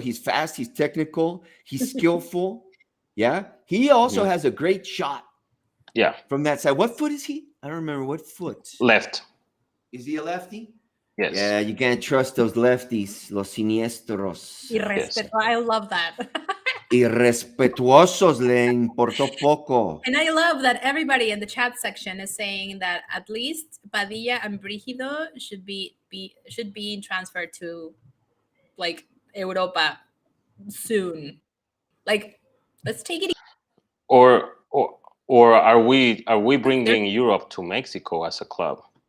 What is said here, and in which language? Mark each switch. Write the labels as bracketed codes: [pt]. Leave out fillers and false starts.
[en] He's fast. He's technical. He's skillful. Yeah. He also has a great shot. Yeah. From that side. What foot is he? I don't remember what foot. Left. Is he a lefty? Yes. Yeah, you can't trust those lefties, [es] los siniestros. Irrespetuoso. [en] I love that. [es] Irrespetuosos, le importó poco. [en] And I love that everybody in the chat section is saying that at least Padilla and Brígido should be transferred to like Europa soon. Like, let's take it easy. Or are we bringing Europe to Mexico as a club?